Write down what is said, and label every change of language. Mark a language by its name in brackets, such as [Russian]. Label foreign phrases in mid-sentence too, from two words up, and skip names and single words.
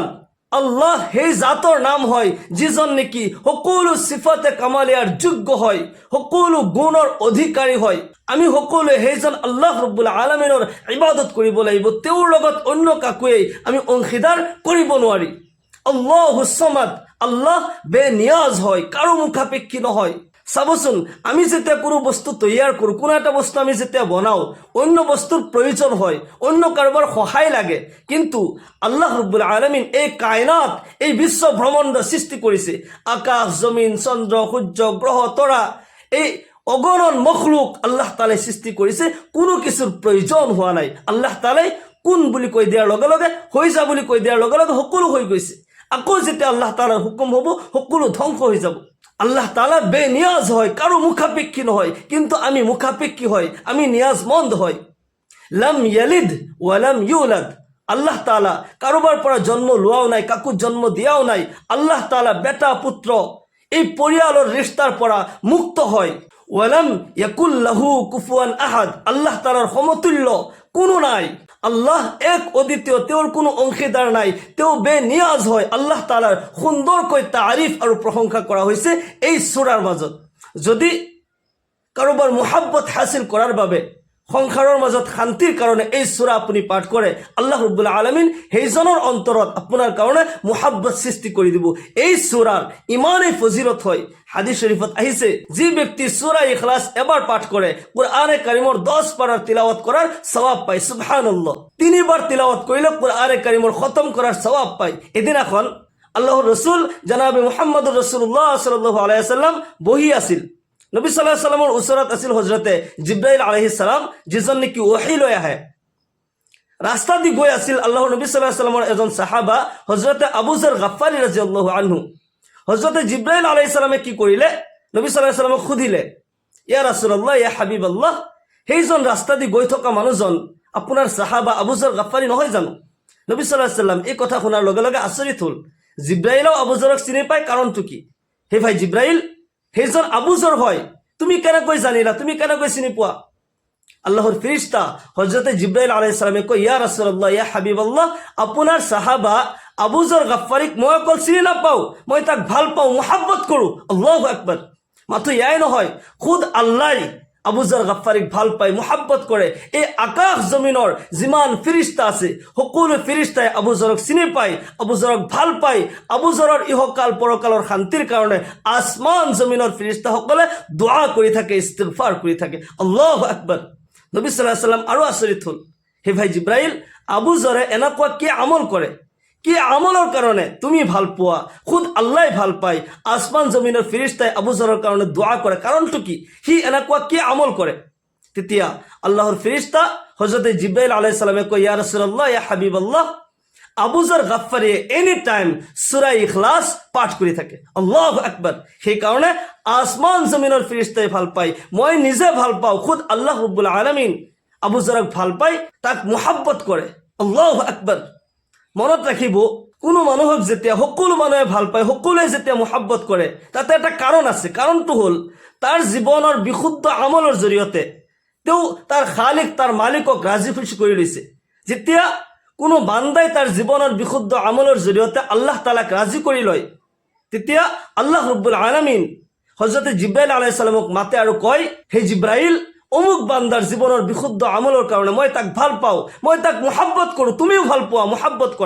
[Assamese] আল্লাহ সেই জাতৰ নাম হয় যিজন নেকি সকলো সিফাতে কামালিয়াৰ যোগ্য হয়, সকলো গুণৰ অধিকাৰী হয়। আমি সকলোৱে সেইজন আল্লাহ ৰব্বুল আলামিনৰ ইবাদত কৰিব লাগিব। তেওঁৰ লগত অন্য কাকোৱেই আমি অংশীদাৰ কৰিব নোৱাৰি। [Arabic] الله الصمد, [Assamese] আল্লাহ বেনিয়াজ হয়, কাৰো মুখাপেক্ষী নহয়। চাবচোন, আমি যেতিয়া কোনো বস্তু তৈয়াৰ কৰোঁ, কোনো এটা বস্তু আমি যেতিয়া বনাওঁ, অন্য বস্তুৰ প্ৰয়োজন হয়, অন্য কাৰোবাৰ সহায় লাগে। কিন্তু আল্লাহ ৰব্বুল আলামিন এই কায়নাত, এই বিশ্ব ব্ৰহ্মাণ্ড সৃষ্টি কৰিছে। আকাশ জমিন চন্দ্ৰ সূৰ্য গ্ৰহ তৰা, এই অগণন মখলুক আল্লাহ তাআলাই সৃষ্টি কৰিছে। কোনো কিছুৰ প্ৰয়োজন হোৱা নাই। আল্লাহ তাআলাই কোন বুলি কৈ দিয়াৰ লগে লগে, হৈ যা বুলি কৈ দিয়াৰ লগে লগে সকলো হৈ গৈছে। আকৌ যেতিয়া আল্লাহ তাআলাৰ হুকুম হ'ব সকলো ধ্বংস হৈ যাব। আল্লাহ তাআলা বেনিয়াজ হয়, কাৰো মুখাপেক্ষী নহয়। কিন্তু আমি মুখাপেক্ষী হয়, আমি নিয়াজমন্দ হয়। [Arabic] لم يلد ولم يولد, [Assamese] আল্লাহ তাআলা কাৰোবাৰ পৰা জন্ম লোৱাও নাই, কাকো জন্ম দিয়াও নাই। আল্লাহ তাআলা বেটা পুত্ৰ এই পৰিয়ালৰ ৰিস্তাৰ পৰা মুক্ত হয়। [Arabic] ولم يكن له كفوا أحد, [Assamese] আল্লাহ তাআলাৰ সমতুল্য কোনো নাই। আল্লাহ এক অদ্বিতীয়, তেওঁৰ কোনো অংশীদাৰ নাই, তেওঁ বেনিয়াজ হয়। আল্লাহ তাআলাৰ সুন্দৰকৈ তাৰিফ আৰু প্ৰশংসা কৰা হৈছে এই সূৰাৰ মাজত। যদি কাৰোবাৰ মুহাব্বত হাসিল কৰাৰ বাবে, সংসাৰৰ মাজত শান্তিৰ কাৰণে এই সূৰা আপুনি পাঠ কৰে, আল্লাহ ৰব্বুল আলামিন সেইজনৰ অন্তৰত আপোনাৰ কাৰণে মুহাব্বত সৃষ্টি কৰি দিব। এই সূৰাৰ ইমানেই ফজিলত হয়, হাদিস শরীফত আহিছে, যি ব্যক্তি সূরা ইখলাস এবাৰ পাঠ কৰে কোরআনে কারিমৰ 10 পাৰাৰ তিলাওয়াত কৰাৰ সওয়াব পায়। সুবহানাল্লাহ। 3 বার তিলাওয়াত কৰিলে কোরআনে কারিমৰ খতম কৰাৰ সওয়াব পায়। এদিনাখন আল্লাহৰ রাসূল জনাবে মুহাম্মদুর রাসূলুল্লাহ [Arabic] صلى الله عليه وسلم [Assamese] বহি আছিল। নবী [Arabic] صلى الله عليه وسلم [Assamese] ওচৰত আছিল হযরতে জিব্রাইল [Arabic] عليه السلام, [Assamese] যিজন নেকি ওহী লৈ আহে। ৰাস্তা দি গৈ আছিল আল্লাহৰ নবী [Arabic] صلى الله عليه وسلم [Assamese] এজন সাহাবা হযরতে আবু যর গফফাৰী [Arabic] رضي الله عنه. [Assamese] হযরতে জিব্রাইল [Arabic] عليه السلام [Assamese] কি কৰিলে, নবী [Arabic] صلى الله عليه وسلم [Assamese] সুধিলে, [Arabic] يا رسول الله يا حبيب الله, [Assamese] সেইজন ৰাস্তা দি গৈ থকা মানুহজন আপোনাৰ সাহাবা আবু যর গফফাৰী নহয় জানো? নবী [Arabic] صلى الله عليه وسلم [Assamese] এই কথা শুনাৰ লগে লগে আচৰিত হ'ল। জিব্রাইলও আবু যৰক চিনি পায়, কাৰণটো কি? হে ভাই জিব্রাইল, সেইজন আবু যৰ হয়, তুমি কেনেকৈ জানিলা, তুমি কেনেকৈ চিনি পোৱা? আল্লাহর ফেরেশতা হযরতে জিব্রাইল [Arabic] عليه السلام [Assamese] কয়, [Arabic] يا رسول الله يا حبيب الله, [Assamese] আপোনাৰ সাহাবা আবু যর গফফাৰীক মই অকল চিনি নাপাওঁ, মই তাক ভাল পাওঁ, মুহাব্বত কৰোঁ। [Arabic] الله أكبر. [Assamese] মাথো ইয়াই নহয়, খুদ আল্লাহ আবু যর গফফাৰীক ভাল পায়, মুহাব্বত কৰে। এই আকাশ জমিনৰ যিমান ফেৰেশতা আছে সকলো ফেৰেশতাই আবু যৰক চিনি পায়, আবু যৰক ভাল পায়। আবু যৰৰ ইহকাল পৰকালৰ শান্তিৰ কাৰণে আসমান জমিনৰ ফেৰেশতাসকলে দোয়া কৰি থাকে, ইস্তিগফাৰ কৰি থাকে। [Arabic] الله أكبر. [Assamese] নবী [Arabic] صلى الله عليه وسلم [Assamese] আৰু আচৰিত হ'ল, হে ভাই জিব্রাইল, আবু যৰে এনেকুৱা কি আমল কৰে, কি আমলৰ কাৰণে তুমি ভাল পোৱা? খুদ আল্লাহ ভাল পায়, আসমান জমিনৰ ফেৰেশতাই আবু যৰৰ কাৰণে দোয়া কৰে, কাৰণটো কি? সি এনেকুৱা কি আমল কৰে? তেতিয়া আল্লাহৰ ফেৰেশতা হযরতে জিব্রাইল [Arabic] عليه السلام [Assamese] কয়, [Arabic] يا رسول الله يا حبيب الله, [Assamese] আবু যর গফফাৰী [English] any time [Assamese] সূরা ইখলাস পাঠ কৰি থাকে। [Arabic] الله أكبر. [Assamese] সেই কাৰণে আসমান জমিনৰ ফেৰেশতাই ভাল পায়, মই নিজে ভাল পাওঁ, খুদ আল্লাহ ৰব্বুল আলামিন আবু জৰক ভাল পায়, তাক মোহাব্বত কৰে। [Arabic] الله أكبر. [Assamese] মনত ৰাখিব, কোনো মানুহক যেতিয়া সকলো মানুহে ভাল পায়, সকলোৱে যেতিয়া মোহাব্বত কৰে, তাতে এটা কাৰণ আছে। কাৰণটো হ'ল তাৰ জীৱনৰ বিশুদ্ধ আমলৰ জৰিয়তে তেওঁ তাৰ খালিক, তাৰ মালিকক ৰাজি খুচি কৰি লৈছে। যেতিয়া কোনো বান্দাই তাৰ জীৱনৰ বিশুদ্ধ আমলৰ জৰিয়তে আল্লাহ তালাক ৰাজি কৰি লয়, তেতিয়া আল্লাহ ৰব্বুল আলামিন হযৰত জিব্ৰাইল [Arabic] عليه السلام [Assamese] মাতে আৰু কয়, হে জিব্ৰাইল, অমুক বান্দাৰ জীৱনৰ বিশুদ্ধ আমলৰ কাৰণে মই তাক ভাল পাওঁ, মই তাক মোহাব্বত কৰোঁ, তুমিও ভাল পোৱা, মোহাব্বত কৰা।